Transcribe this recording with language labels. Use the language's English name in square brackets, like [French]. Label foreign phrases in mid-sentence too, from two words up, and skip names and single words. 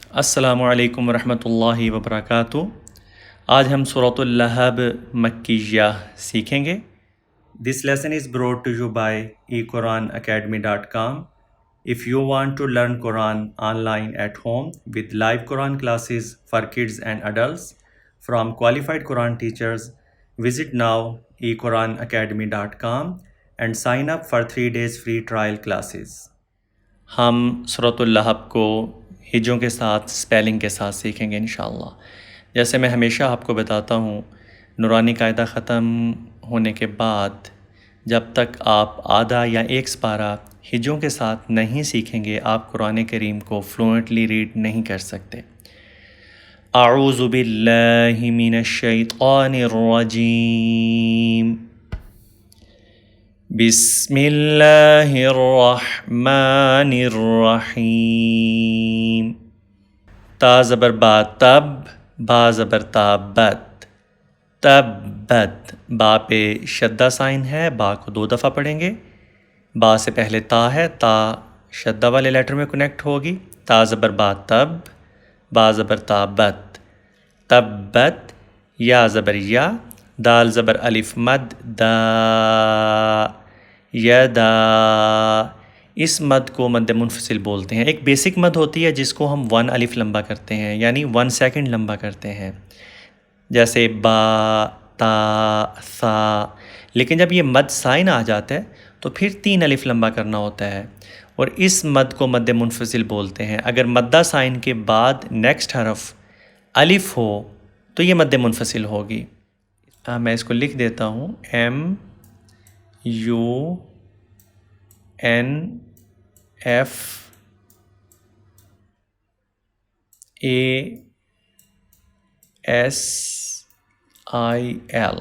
[Arabic] السلام علیکم ورحمۃ اللہ وبرکاتہ۔ [Urdu] آج ہم سورۃ اللہب مکیہ سیکھیں گے۔ [English] This lesson is brought to you by eQuranacademy.com۔ If you want to learn Quran online at home with live Quran classes for kids and adults from qualified Quran teachers, visit now eQuranacademy.com and sign up for 3 days free trial classes۔ [Urdu] ہم سورۃ اللہب کو ہجوں کے ساتھ سپیلنگ کے ساتھ سیکھیں گے [Arabic] انشاءاللہ۔ [Urdu] جیسے میں ہمیشہ آپ کو بتاتا ہوں، نورانی قاعدہ ختم ہونے کے بعد جب تک آپ آدھا یا ایک سپارہ ہجوں کے ساتھ نہیں سیکھیں گے، آپ قرآن کریم کو [English] fluently read [Urdu] نہیں کر سکتے۔ [Arabic] اعوذ باللہ من الشیطان الرجیم، بسم اللہ الرحمن الرحیم۔ [Urdu] تا زبر با تب، با زبر تا بت، تبت۔ با پہ شدہ سائن ہے، با کو 2 دفعہ پڑھیں گے۔ با سے پہلے تا ہے، تا شدہ والے لیٹر میں کنیکٹ ہوگی۔ تا زبر با تب، با زبر تا بت، تبت۔ یا زبر یا، دال زبر الف مد دا، یدا۔ اس مد کو مد منفصل بولتے ہیں۔ ایک بیسک مد ہوتی ہے جس کو ہم 1 الف لمبا کرتے ہیں، یعنی 1 سیکنڈ لمبا کرتے ہیں، جیسے با، تا، ثا۔ لیکن جب یہ مد سائن آ جاتا ہے تو پھر 3 الف لمبا کرنا ہوتا ہے، اور اس مد کو مد منفصل بولتے ہیں۔ اگر مدہ سائن کے بعد نیکسٹ حرف الف ہو تو یہ مد منفصل ہوگی۔ میں اس کو لکھ دیتا ہوں، MUNFASIL۔